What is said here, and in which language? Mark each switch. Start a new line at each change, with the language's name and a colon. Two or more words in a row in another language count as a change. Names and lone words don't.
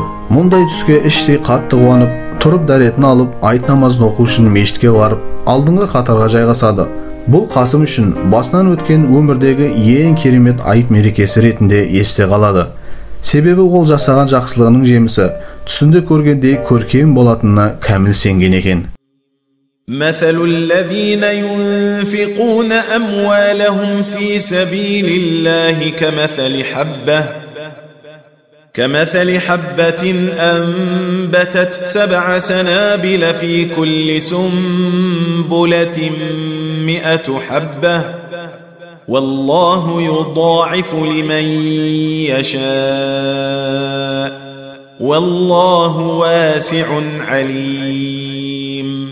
Kazakh: Мұндай түске іштей қатты қуанып, тұрып дәретін алып, айт намазын оқу үшін мешітке барып, алдыңғы қатарға жайғасады. Бұл Қасым үшін басынан өткен өмірдегі ең керемет айт мерекесі ретінде есте қалады. Себебі ол жасаған жақсылығының жемісі түсінде көргендей көркем болатынына кәміл сенген екен.
Arabic: مثل الذين ينفقون أموالهم في سبيل الله كمثل حبة أنبتت 7 سنابل في كل سنبلة 100 حبة والله يضاعف لمن يشاء والله واسع عليم.